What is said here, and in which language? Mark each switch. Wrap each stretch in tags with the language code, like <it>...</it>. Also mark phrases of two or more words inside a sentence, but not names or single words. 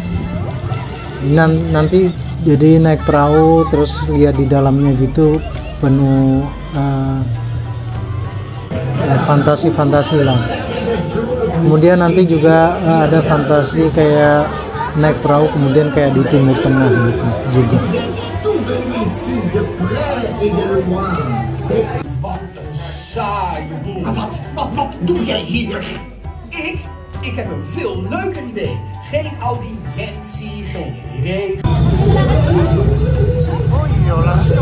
<id>Nanti jadi naik perahu terus lihat di dalamnya gitu, penuh fantasi-fantasi lah. Kemudian nanti juga ada fantasi kayak naik perahu kemudian kayak di Timur Tengah gitu juga.</id> <nl>Saaie boel. Wat doe jij hier? Ik heb een veel leuker idee. Geen audiëntie, geen regel. Oh, Jola.</nl>